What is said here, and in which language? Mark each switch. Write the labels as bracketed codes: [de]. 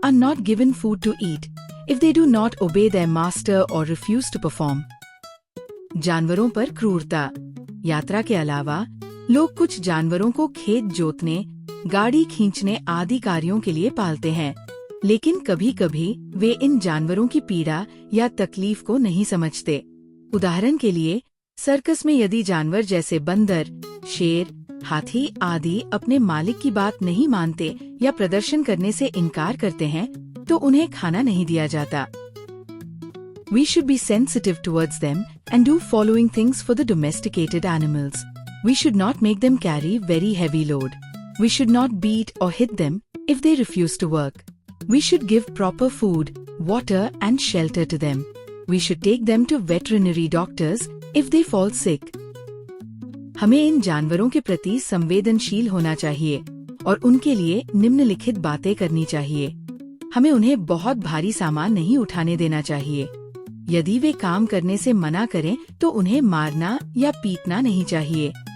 [en] are not given food to eat if they do not obey their master or refuse to perform. [hi] जानवरों पर क्रूरता। यात्रा के अलावा लोग कुछ जानवरों को खेत जोतने, गाड़ी खींचने आदि कार्यों के लिए पालते हैं, लेकिन कभी-कभी वे इन जानवरों की पीड़ा या तकलीफ को नहीं समझते। उदाहरण के लिए, सर्कस में यदि जानवर जैसे बंदर, शेर, हाथी आदि अपने मालिक की बात नहीं मानते या प्रदर्शन करने से इनकार करते हैं, तो उन्हें खाना नहीं दिया जाता। [en] We should be sensitive towards them and do following things for the domesticated animals. We should not make them carry very heavy load. We should not beat or hit them if they refuse to work. We should give proper food, water and shelter to them. We should take them to veterinary doctors if they fall sick. [hi] हमें इन जानवरों के प्रति संवेदनशील होना चाहिए और उनके लिए निम्नलिखित बातें करनी चाहिए। हमें उन्हें बहुत भारी सामान नहीं उठाने देना चाहिए। यदि वे काम करने से मना करें तो उन्हें मारना या पीटना नहीं चाहिए।